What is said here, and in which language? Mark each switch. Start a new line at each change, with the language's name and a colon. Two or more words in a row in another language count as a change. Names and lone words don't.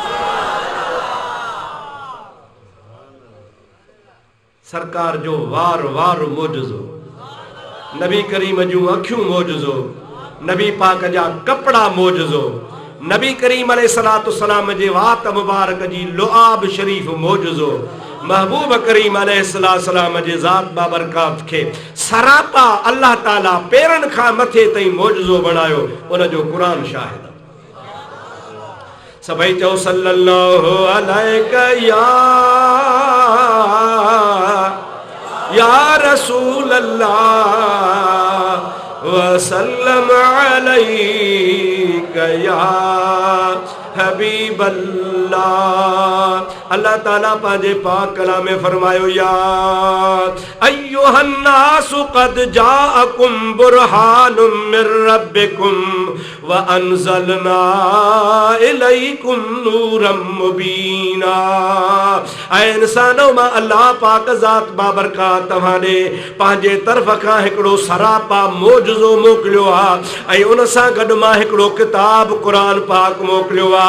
Sindhi: सरकार जो वार वार मोजज़ो, नबी करीम जूं अखियूं मोजज़ो, नबी पाक जा कपड़ा मोजज़ो, नबी करीम
Arabic: عليه الصلاة والسلام
Sindhi: जे वात मुबारक जी लुआब शरीफ मोजज़ो, महबूब करीम अलैहिस्सलाम जे ज़ात बाबरकात खे सरापा अल्लाह ताला पेरन खां मथे ताईं मौजज़ो बनायो, उन जो कुरान शाहिद। सभई चओ
Arabic: صلى الله عليه يا رسول الله وسلم عليك يا حبيب الله.
Sindhi: अल्लाह ताला पांजे पाक कलाम में फरमायो,
Arabic: يا أيها الناس قد جاءكم برهان من ربكم وأنزلنا إليكم نورا مبينا.
Sindhi: ऐ इंसानो मां अल्लाह पाक ज़ात बाबरकात तव्हां ॾे पंहिंजे तरफ़ खां हिकिड़ो सरापा मौजज़ो मोकिलियो आहे ऐं उन सां गॾु मां हिकिड़ो किताब क़ुरान पाक मोकिलियो आहे।